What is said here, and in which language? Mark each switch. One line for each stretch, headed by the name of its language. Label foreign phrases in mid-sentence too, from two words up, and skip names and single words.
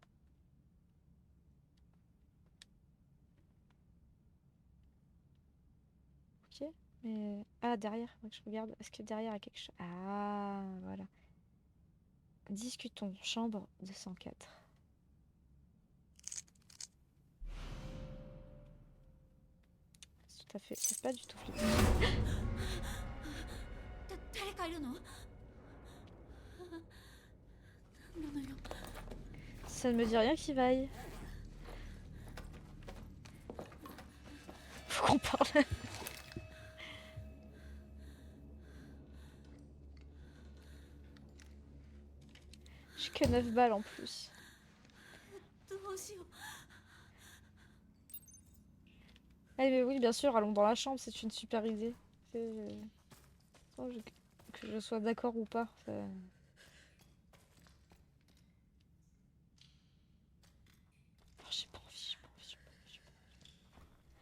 French: Ok. Mais... Ah, derrière, faudrait que je regarde. Est-ce que derrière il y a quelque chose? Ah, voilà. Discutons. Chambre 204. C'est tout à fait... C'est pas du tout flippant.
Japanese: 誰かいるの？何なのよ。
French: Ça ne me dit rien qui vaille. Faut qu'on parle. J'ai que 9 balles en plus.
Japanese: どうしよう。
French: Eh mais oui, bien sûr, allons dans la chambre, c'est une super idée. Oh, que je sois d'accord ou pas. Oh, j'ai pas envie, j'ai pas envie, j'ai pas envie, j'ai pas envie.